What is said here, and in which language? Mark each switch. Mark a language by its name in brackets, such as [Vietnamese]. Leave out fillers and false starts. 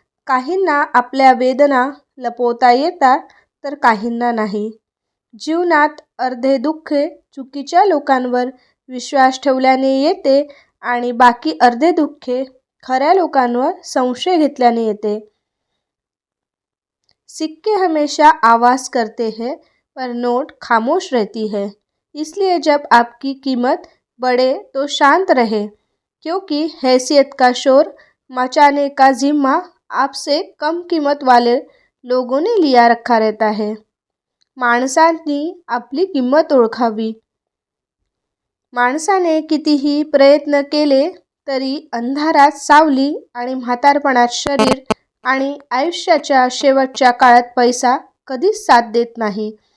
[Marathi] काहींना आपल्या वेदना लपवता येतात तर काहींना नाही. जीवनात अर्धे दुःखे चुकीच्या लोकांवर विश्वास ठेवल्याने येते आणि बाकी अर्धे दुःखे खऱ्या लोकांवर संशय घेतल्याने येते. [Hindi] सिक्के हमेशा आवाज करते हैं पर नोट खामोश रहती है. इसलिए जब आपकी कीमत बढ़े तो शांत रहे, क्योंकि हैसियत का शोर मचाने का जिम्मा आपसे कम कीमत वाले लोगों ने लिया रखा रहता है. [Marathi] माणसांनी आपली किंमत ओळखावी. माणसाने कितीही प्रयत्न केले तरी अंधारात सावली आणि म्हातारपणात शरीर आणि आयुष्याच्या शेवटच्या काळात पैसा कधीच साथ देत नाही.